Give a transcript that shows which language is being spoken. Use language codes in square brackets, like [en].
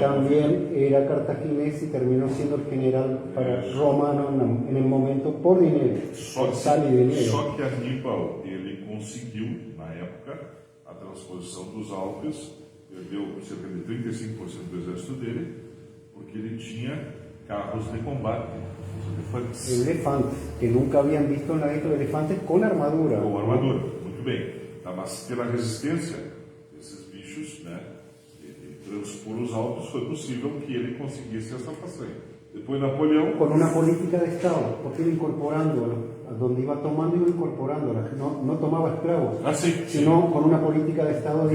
[es] también era cartaginés y terminó siendo el general romano en el momento por dinero, por sal y dinero. [pt] só que Aníbal, ele conseguiu, na época, a transposição dos Alpes, perdeu cerca de 35% do exército dele, porque ele tinha carros de combate, os elefantes. [es] Elefantes, que nunca habían visto en la isla elefantes con armadura. [pt] Com armadura, muito bem. Tá, mas pela resistência desses bichos, né, e pelos pulos altos, foi possível que ele conseguisse essa façanha. Depois Napoleão, [es] Con una política de Estado, porque iba incorporando, a donde iba tomando, iba incorporando, no tomaba esclavos, [pt] assim, [es] sino con una política de Estado de